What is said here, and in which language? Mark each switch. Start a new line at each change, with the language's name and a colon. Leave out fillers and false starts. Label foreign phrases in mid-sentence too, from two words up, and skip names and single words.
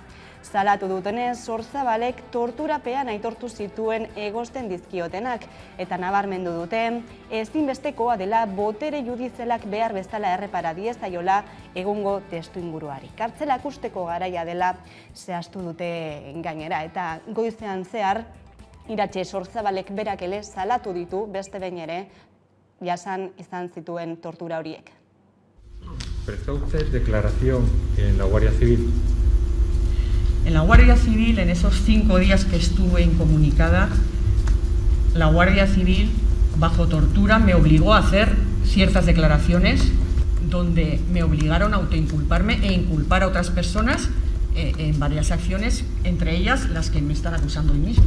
Basque: Salatu dutenez, Zorzabalek torturapean aitortu zituen egozten dizkiotenak, eta nabarmendu dute, ezinbestekoa dela botere judizialak behar bezala errepara diezaiola egungo testuinguruari. Kartzelak usteko garaia dela zehaztu dute gainera, eta goizean zehar, Iratxe Zorzabalek berak ere salatu ditu beste behin ere, jasan izan zituen tortura horiek.
Spanish: Prestó usted declaración en la Guardia Civil. En la Guardia Civil, en esos 5 días que estuve incomunicada, la Guardia Civil, bajo tortura, me obligó a hacer ciertas declaraciones donde me obligaron a autoinculparme e inculpar a otras personas en varias acciones, entre ellas las que me están acusando hoy mismo.